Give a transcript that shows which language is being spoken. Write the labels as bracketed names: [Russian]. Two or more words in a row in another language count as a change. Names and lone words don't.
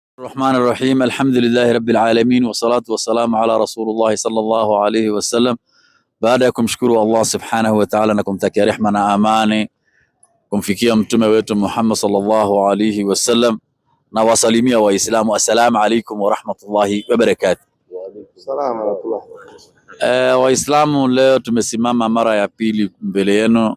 [Arabic] الرحمن الرحيم الحمد لله رب العالمين والصلاة والسلام على رسول الله صلى الله عليه وسلم. [Swahili] Baada ya kumshukuru Allah [Arabic] سبحانه وتعالى [Swahili] na kumtakia rehma na amani kumfikia mtume wetu Muhammad [Arabic] صلى الله عليه وسلم, [Swahili] na wasalimia waislamu, [Arabic] السلام عليكم ورحمة الله وبركاته. وعليكم السلام ورحمة الله. [Swahili] Waislamu, leo tumesimama mara ya pili mbele yenu.